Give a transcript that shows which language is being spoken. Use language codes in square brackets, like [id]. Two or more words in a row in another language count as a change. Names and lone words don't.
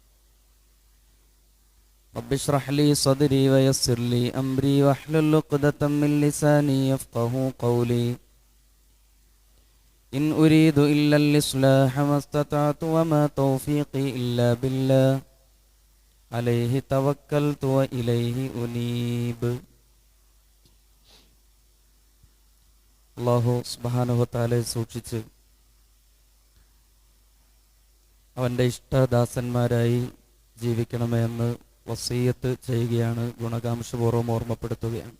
[ar] رب اشرح لي صدري ويسر لي أمري واحلل عقدة من لساني يفقهوا قولي. إن أريد إلا الإصلاح ما استطعت وما توفيقي إلا بالله عليه توكلت وإليه أنيب. الله سبحانه وتعالى [ml] സൂക്ഷിച്ച് അവൻ്റെ ഇഷ്ടദാസന്മാരായി ജീവിക്കണമെന്ന് വസീയത്ത് ചെയ്യുകയാണ്, ഗുണകാംക്ഷപൂർവ്വം ഓർമ്മപ്പെടുത്തുകയാണ്.